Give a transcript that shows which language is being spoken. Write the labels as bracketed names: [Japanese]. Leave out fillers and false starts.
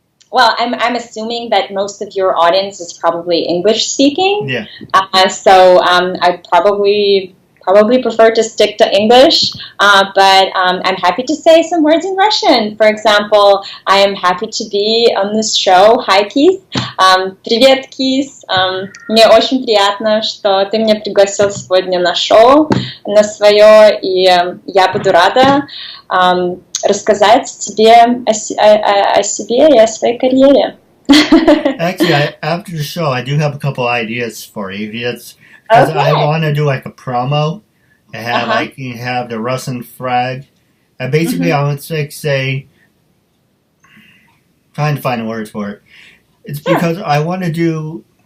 [English] Well, I'm assuming that most of your audience is probably English speaking. Yeah. So I probably prefer to stick to English, but I'm happy to say some words in Russian. For example, I am happy to be on this show. Hi, Keith. [Russian] Привет, Keith. Мне очень приятно, что ты меня пригласил сегодня на шоу, на свое, и я буду рада рассказать тебе о себе и о своей карьере. [English] Actually, after the show, I do have a couple ideas for you. Because I want to do a promo and have you have the Russian flag. And basically, I would say, trying to find a word for it. It's because I want to do